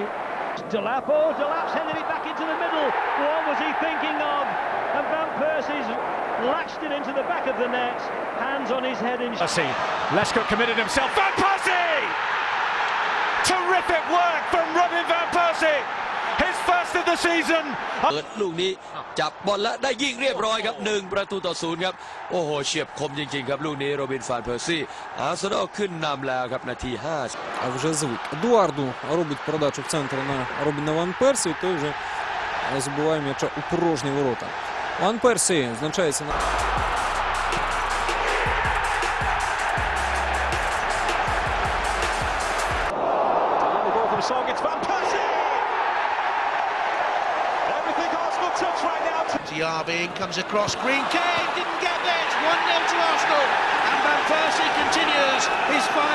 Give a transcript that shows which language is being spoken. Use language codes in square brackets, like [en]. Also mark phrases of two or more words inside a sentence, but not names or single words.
[en] Delap's headed it back into the middle. What was he thinking of? And Van Persie's lashed it into the back of the net. Hands on his head. Persie. Lescott committed himself. Van Persie! Terrific work from Robin Van Persie. His first of the season. [th] เปิดลูกนี้จับบอลและได้ยิงเรียบร้อยครับ1-0 ครับโอ้โหเฉียบคมจริงๆครับลูกนี้โรบิน Van Persie อาร์เซนอลขึ้นนำแล้วครับนาที5 [uk] А вже звик. Едуарду робить передачу в центр на Робіна Ван Персі, той вже забиває м'яча у порожні ворота. Ван Персі значається на... [en] Diaby comes across, Green Kane didn't get there, it's 1-0 to Arsenal, and Van Persie continues his fight.